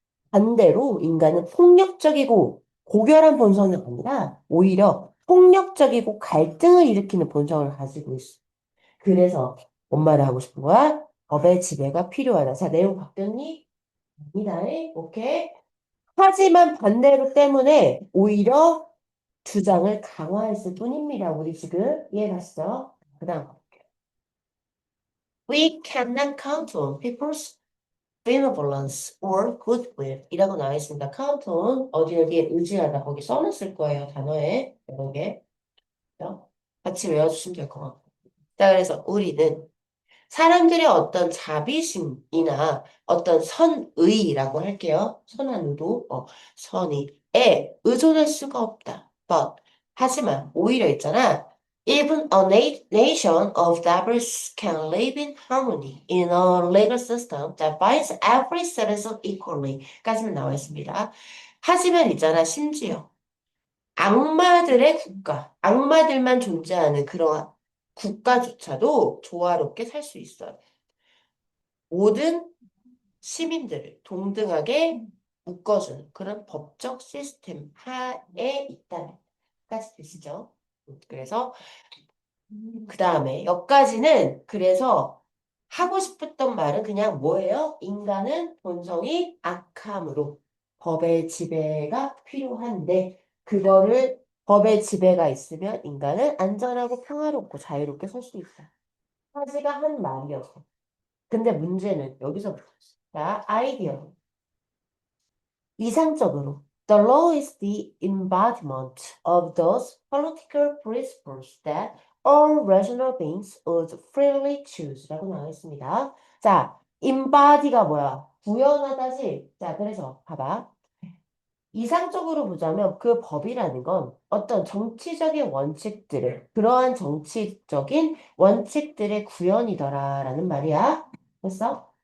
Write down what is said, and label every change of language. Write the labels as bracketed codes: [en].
[ko] 반대로 인간은 폭력적이고 고결한 본성이 아니라 오히려 폭력적이고 갈등을 일으키는 본성을 가지고 있어. 그래서 뭔 말을 하고 싶은 거야? 법의 지배가 필요하다. 자, 내용 바뀌었니? 아니다네. 오케이. 하지만 반대로 때문에 오히려 주장을 강화했을 뿐입니다. 우리 지금 이해갔어? 그 다음. [en] We cannot count on people's benevolence or goodwill [ko] 이라고 나와 있습니다. count on 어디 여기에 의지하다 거기 써놨을 거예요. 단어에 여러 개. 그죠? 같이 외워주시면 될 것 같고. 자, 그래서 우리는 사람들의 어떤 자비심이나 어떤 선의라고 할게요. 선한 의도, 선의에 의존할 수가 없다. But 하지만 오히려 있잖아. [en] Even a nation of diverse can live in harmony in a legal system that binds every citizen equally. [ko] 까지는 나와 있습니다. 하지만 있잖아, 심지어 악마들의 국가, 악마들만 존재하는 그러한 국가조차도 조화롭게 살 수 있어요. 모든 시민들을 동등하게 묶어주는 그런 법적 시스템 하에 있다는 까지 되시죠? 그래서 그 다음에 여기까지는 그래서 하고 싶었던 말은 그냥 뭐예요? 인간은 본성이 악함으로 법의 지배가 필요한데 그거를 법의 지배가 있으면 인간은 안전하고 평화롭고 자유롭게 살 수 있다. 하지가 한 말이었어. 근데 문제는 여기서부터. 자, 아이디어. 이상적으로, [en] the law is the embodiment of those political principles that all rational beings would freely choose. [ko] 라고 나와 있습니다. 자, embody가 뭐야? 구현하다지. 자, 그래서 봐봐. 이상적으로 보자면 그 법이라는 건 어떤 정치적인 원칙들을, 그러한 정치적인 원칙들의 구현이더라라는 말이야. 됐어?